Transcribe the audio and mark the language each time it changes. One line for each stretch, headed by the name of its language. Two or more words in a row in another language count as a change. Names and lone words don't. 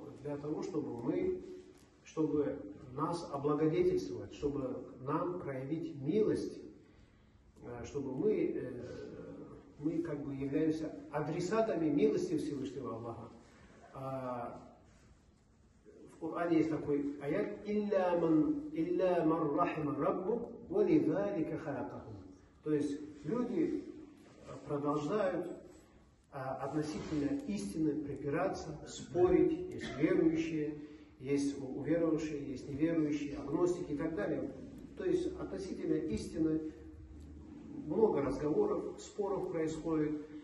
Russian: Для того, чтобы нас облагодетельствовать, чтобы нам проявить милость, чтобы мы как бы являемся адресатами милости Всевышнего Аллаха. В Коране есть такой аят:
Arabic: «إلا من رحم ربك ولذلك خلقهم».
Russian: То есть люди продолжают относительно истины припираться, спорить. Есть верующие, есть уверовавшие, есть неверующие, агностики и так далее. То есть относительно истины много разговоров, споров происходит.